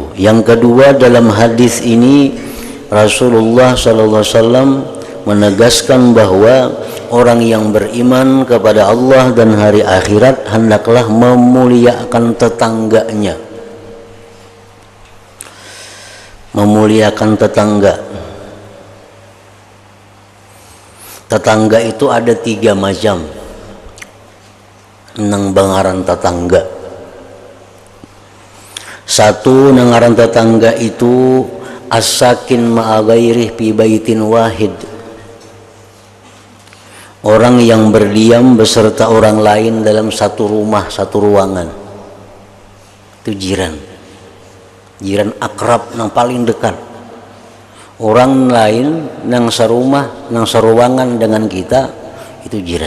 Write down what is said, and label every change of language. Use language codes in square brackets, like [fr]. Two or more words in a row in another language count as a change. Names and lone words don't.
[id] Yang kedua, dalam hadis ini Rasulullah SAW menegaskan bahwa orang yang beriman kepada Allah dan hari akhirat hendaklah memuliakan tetangganya. Memuliakan tetangga. Tetangga itu ada 3 macam. [bjn] Nang bangaran tetangga. [ar] 1, [bjn] nangaran tetangga itu [ar] الساكن مع غيره في بيت واحد. [id] Orang yang berdiam beserta orang lain dalam satu rumah, satu ruangan. Itu jiran. Jiran akrab yang paling dekat. [bjn] Orang lain nang serumah, nang seruangan dengan kita itu jiran.